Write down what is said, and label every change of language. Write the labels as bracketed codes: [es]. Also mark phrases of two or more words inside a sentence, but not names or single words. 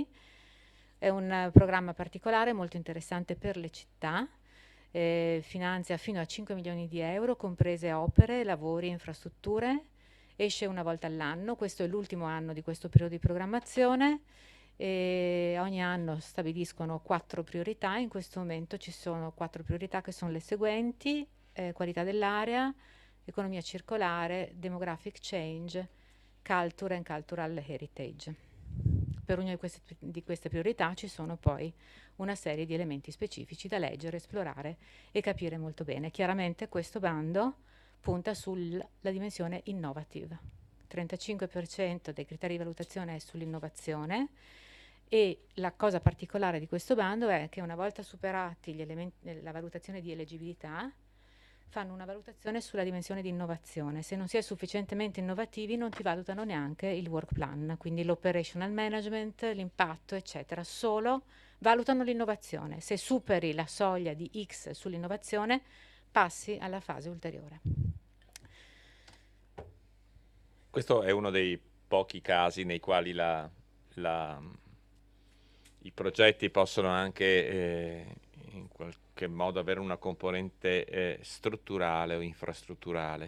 [it] È un programma particolare molto interessante per le città, finanzia fino a 5 milioni di euro, comprese opere, lavori e infrastrutture, esce una volta all'anno, questo è l'ultimo anno di questo periodo di programmazione e ogni anno stabiliscono 4 priorità. In questo momento ci sono 4 priorità che sono le seguenti: qualità dell'area, economia circolare, [en] demographic change, culture and cultural heritage. [it] Per ognuna di queste priorità ci sono poi una serie di elementi specifici da leggere, esplorare e capire molto bene. Chiaramente questo bando punta sulla dimensione innovative. 35% dei criteri di valutazione è sull'innovazione e la cosa particolare di questo bando è che una volta superati la valutazione di eleggibilità, fanno una valutazione sulla dimensione di innovazione. Se non si è sufficientemente innovativi non ti valutano neanche il [en] work plan, [it] quindi l' [en] operational management, [it] l'impatto, eccetera. Solo valutano l'innovazione. Se superi la soglia di X sull'innovazione, passi alla fase ulteriore. Questo è uno dei pochi casi nei quali i progetti possono anche in qualche modo avere una componente strutturale o infrastrutturale.